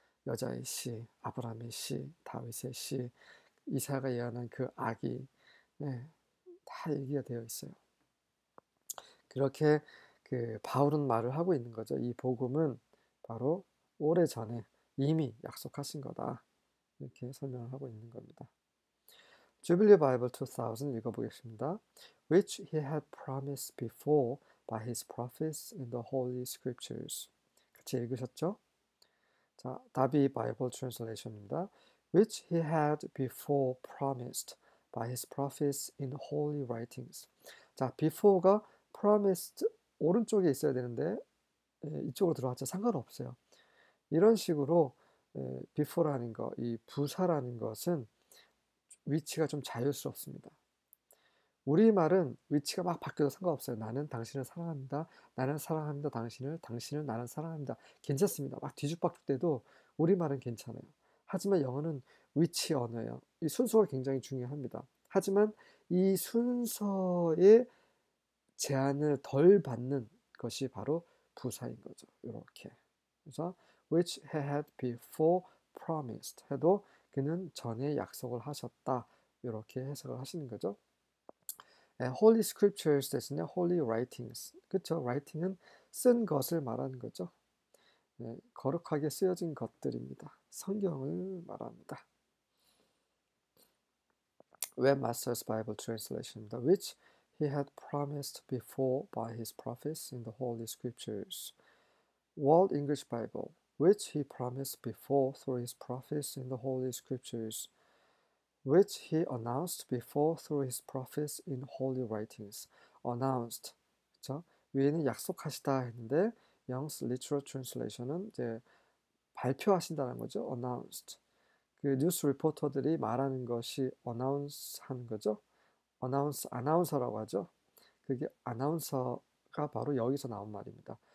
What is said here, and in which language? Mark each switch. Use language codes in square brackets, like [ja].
[ko] 여자의 씨, 아브라함의 씨, 다윗의 씨, 이사야가 예언한 그 아기, 네, 다 얘기가 되어 있어요. 그렇게 그 바울은 말을 하고 있는 거죠. 이 복음은 바로 오래전에 이미 약속하신 거다. 이렇게 설명을 하고 있는 겁니다. 주빌리 바이블 2000 읽어보겠습니다. [en] Which he had promised before by his prophets in the Holy Scriptures. [ko] 같이 읽으셨죠? 자, 다비 바이블 트랜슬레이션입니다. [en] Which he had before promised by his prophets in the holy writings. [ko] 자, before가 promised 오른쪽에 있어야 되는데 이쪽으로 들어왔죠. 상관없어요. 이런 식으로 before라는 거, 이 부사라는 것은 위치가 좀 자유스럽습니다. 우리말은 위치가 막 바뀌어도 상관없어요. 나는 당신을 사랑합니다. 나는 사랑합니다. 당신은 나는 사랑합니다. 괜찮습니다. 막 뒤죽박죽돼도 우리말은 괜찮아요. 하지만 영어는 위치 언어예요. 이 순서가 굉장히 중요합니다. 하지만 이 순서의 제한을 덜 받는 것이 바로 부사인 거죠. 이렇게. 그래서 [en] which he had before promised [ko] 해도 그는 전에 약속을 하셨다. 이렇게 해석을 하시는 거죠. Holy Scriptures 대신에 Holy Writings. 그쵸? Writing은 쓴 것을 말하는 거죠. 네, 거룩하게 쓰여진 것들입니다. 성경을 말합니다. [en] Webmaster's Bible Translation입니다. Which he had promised before by his prophets in the Holy Scriptures. World English Bible. Which he promised before through his prophets in the Holy Scriptures. Which he announced before through his prophets in holy writings. [ko] Announced. 그렇죠? 위에는 약속하시다 했는데 Young's Literal Translation은 이제 발표하신다는 거죠. [en] Announced. [ko] 그 뉴스 리포터들이 말하는 것이 announce 하는 거죠. 아나운서라고 하죠. 그게 아나운서가 바로 여기서 나온 말입니다.